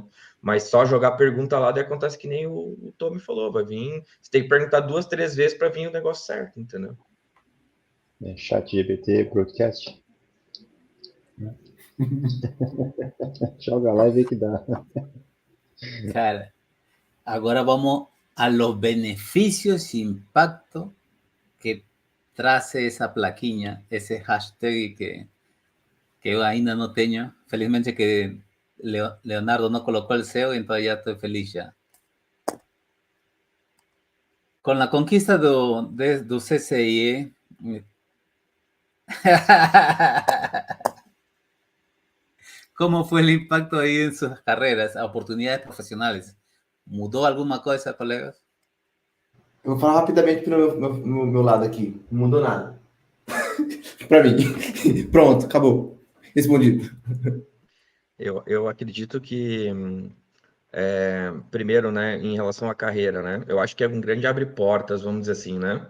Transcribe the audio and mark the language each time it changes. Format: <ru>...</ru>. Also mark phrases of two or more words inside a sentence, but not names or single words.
<pt>Mas só jogar pergunta lá, daí acontece que nem o Tommy falou, vai vir, você tem que perguntar 2, 3 vezes para vir o negócio certo, entendeu? Chat GPT, broadcast. Joga lá e vê que dá. Cara, agora vamos</pt> <es>a los beneficios</es> <pt>e impacto que traz essa plaquinha, esse hashtag que eu ainda não tenho.</pt> <es>Felizmente que Leonardo no colocó el SEO, entonces ya estoy feliz ya. Con la conquista do CCIE, ¿cómo fue el impacto aí en sus carreras,</es> <pt>oportunidades profissionais? Mudou alguma coisa, colegas? Eu vou falar rapidamente no meu lado aqui. Não mudou nada. Para mim. Pronto, acabou. Respondido. Eu acredito que, primeiro, né, em relação à carreira, né, eu acho que é um grande abre portas, vamos dizer assim, né,</pt>